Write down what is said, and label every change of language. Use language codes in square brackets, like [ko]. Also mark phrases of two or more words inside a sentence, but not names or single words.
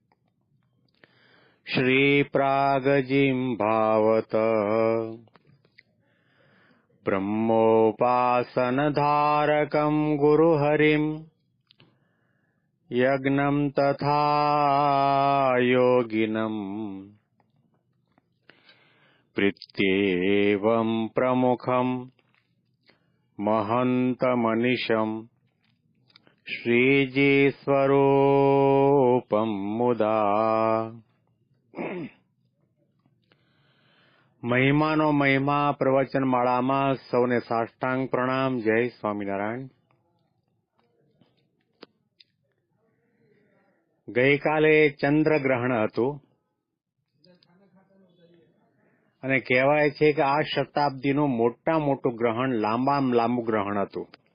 [sa] श्रीप्रागजिह्वावत ब्रह्मोपासनधारकं गुरुहरिं यज्ञं तथा योगिनं प्रीत्येवं प्रमुखं महन्तमनिशं श्रीजीस्वरूपं मुदा। [gu] મહિમાનો મહિમા પ્રવચનમાળામાં સૌને સાષ્ટાંગ પ્રણામ. જય સ્વામિનારાયણ. ગઈકાલે ચંદ્રગ્રહણ હતું અને કહેવાય છે કે આ શતાબ્દીનું મોટું ગ્રહણ, લાંબામાં લાંબુ ગ્રહણ હતું.